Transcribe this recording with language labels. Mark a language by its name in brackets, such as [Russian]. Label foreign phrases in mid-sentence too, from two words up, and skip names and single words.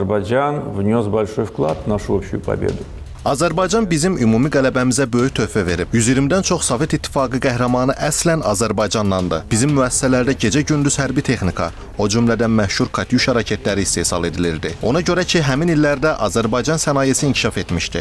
[Russian] Азербайджан внес большой вклад в нашу общую победу. [Azerbaijani] Azərbaycan bizim ümumi qələbəmizə böyük töhfə verib. 120-dən çox Sovet İttifaqı qəhrəmanı əslən Azərbaycandandır. Bizim müəssisələrdə gecə-gündüz hərbi texnika, o cümlədən məşhur Katyusha raketləri istehsal edilirdi. Ona görə ki, həmin illərdə Azərbaycan sənayesi inkişaf etmişdi.